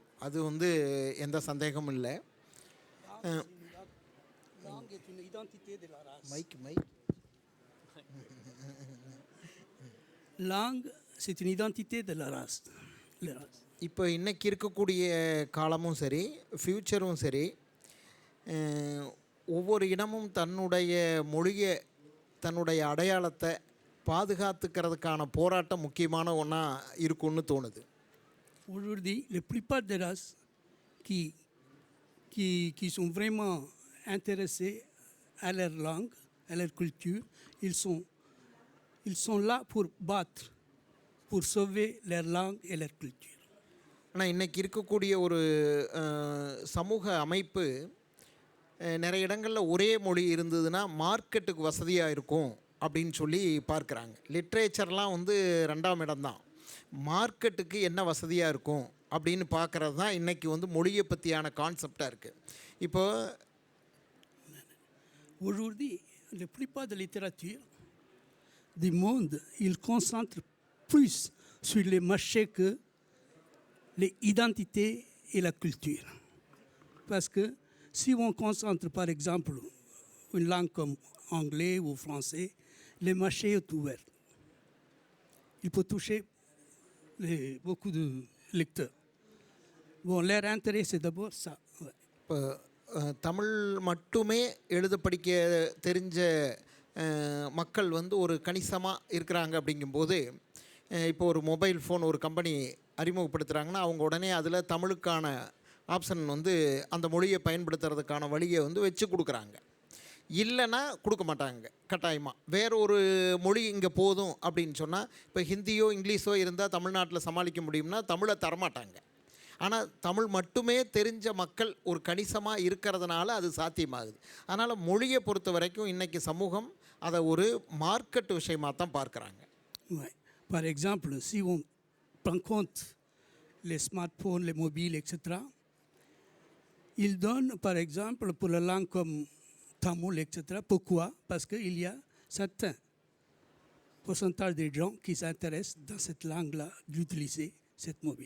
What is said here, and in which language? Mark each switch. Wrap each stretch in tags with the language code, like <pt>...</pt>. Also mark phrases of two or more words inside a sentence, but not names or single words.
<ta>அது வந்து எந்த சந்தேகமும் இல்லை.</ta> <fr>Langue, c'est une identité de la race.</fr> <ta>இப்போ இன்னைக்கு இருக்கக்கூடிய காலமும் சரி, ஃப்யூச்சரும் சரி, ஒவ்வொரு இனமும் தன்னுடைய மொழியை, தன்னுடைய அடையாளத்தை பாதுகாத்துக்கிறதுக்கான போராட்டம் முக்கியமான ஒன்றா இருக்கும்னு தோணுது.</ta> <fr>Aujourd'hui, la plupart des races qui sont vraiment intéressés à leur langue, à leur culture, ils sont là pour battre, pour sauver leur langue et leur culture.</fr> <ta>ஆனால் இன்றைக்கி இருக்கக்கூடிய ஒரு சமூக அமைப்பு நிறைய இடங்களில் ஒரே மொழி இருந்ததுன்னா மார்க்கெட்டுக்கு வசதியாக இருக்கும் அப்படின்னு சொல்லி பார்க்குறாங்க. லிட்ரேச்சர்லாம் வந்து 2ஆம் இடம்தான். மார்க்கெட்டுக்கு என்ன வசதியாக இருக்கும் அப்படின்னு பார்க்குறது தான் இன்றைக்கி வந்து மொழியை பற்றியான கான்செப்டாக இருக்குது. இப்போ</ta> <fr>Aujourd'hui, la plupart des littératures du monde, ils concentrent plus sur les marchés que les identités et la culture. Parce que si on concentre par exemple une langue comme anglais ou français, le marché est ouvert. Il peut toucher beaucoup de lecteurs. Bon, leur intérêt, c'est d'abord ça.</fr> <ta>இப்போ தமிழ் மட்டுமே எழுத படிக்க தெரிஞ்ச மக்கள் வந்து ஒரு கணிசமாக இருக்கிறாங்க. அப்படிங்கும்போது இப்போ ஒரு</ta> <en>mobile phone</en> <ta>ஒரு கம்பெனி அறிமுகப்படுத்துகிறாங்கன்னா அவங்க உடனே அதில் தமிழுக்கான ஆப்ஷன் வந்து அந்த மொழியை பயன்படுத்துறதுக்கான வழியை வந்து வச்சு கொடுக்குறாங்க. இல்லைன்னா கொடுக்க மாட்டாங்க கட்டாயமாக. வேற ஒரு மொழி இங்கே போதும் அப்படின்னு சொன்னால், இப்போ ஹிந்தியோ இங்கிலீஷோ இருந்தால் தமிழ்நாட்டில் சமாளிக்க முடியும்னா தமிழை தரமாட்டாங்க. ஆனால் தமிழ் மட்டுமே தெரிஞ்ச மக்கள் ஒரு கணிசமாக இருக்கிறதுனால அது சாத்தியமாகுது. அதனால் மொழியை பொறுத்த வரைக்கும் இன்றைக்கி சமூகம் அதை ஒரு மார்க்கெட் விஷயமாக தான் பார்க்குறாங்க.</ta> <fr>Ouais. Par exemple, si on prend compte les smartphones, les mobiles, etc., ils donnent, par exemple, pour la langue comme tamoul, etc. Pourquoi? Parce qu'il y a certains pourcentages des gens qui s'intéressent dans cette langue-là d'utiliser cette mobile.</fr>